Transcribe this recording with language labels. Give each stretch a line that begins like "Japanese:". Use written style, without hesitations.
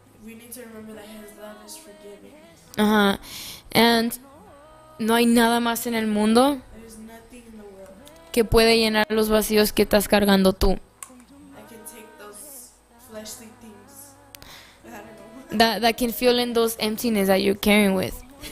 English: We need to remember that his love is forgiving. Ajá.
Spanish: And no hay nada más en el mundo
English: There's nothing in the world
Spanish: que puede llenar los vacíos que estás cargando tú.
English: that can take those fleshly things. I don't know. That can fill in those emptiness that you're carrying with.